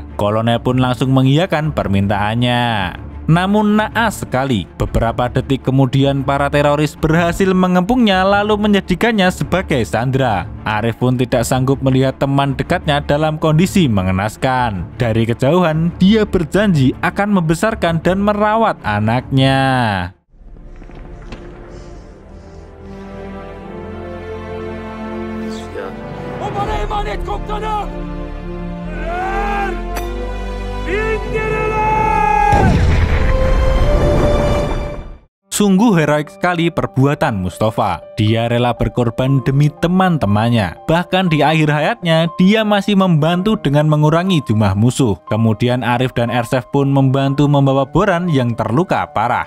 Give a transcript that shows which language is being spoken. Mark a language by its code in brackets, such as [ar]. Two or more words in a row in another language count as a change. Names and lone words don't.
[id] Kolonel pun langsung mengiyakan permintaannya. Namun naas sekali, beberapa detik kemudian para teroris berhasil mengepungnya lalu menjadikannya sebagai sandera. Arif pun tidak sanggup melihat teman dekatnya dalam kondisi mengenaskan. Dari kejauhan, dia berjanji akan membesarkan dan merawat anaknya. [tr] Bana emanet komutanım! İndiriler! [id] Sungguh heroik sekali perbuatan Mustafa. Dia rela berkorban demi teman-temannya. Bahkan di akhir hayatnya, dia masih membantu dengan mengurangi jumlah musuh. Kemudian Arif dan Ersef pun membantu membawa Boran yang terluka parah.